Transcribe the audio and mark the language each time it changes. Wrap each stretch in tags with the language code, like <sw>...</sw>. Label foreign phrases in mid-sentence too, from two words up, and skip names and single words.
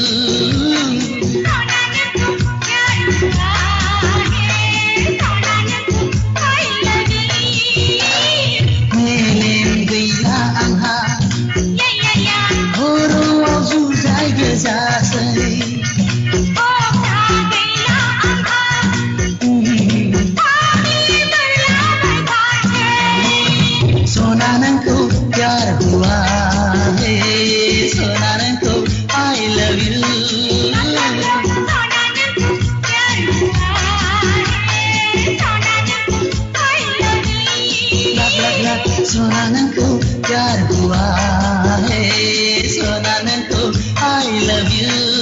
<brx>मेलेम गैला आंहा खर'आव जुजाय गोजासै सोना नोंखौ</brx> <hi>प्यार हुआ है</hi> <brx>सोना नोंखौ</brx> <en>I love you</en> <brx>सोना नोंखौ</brx> <hi>प्यार हुआ है</hi> <brx>सोना नोंखौ</brx> <en>I love you</en>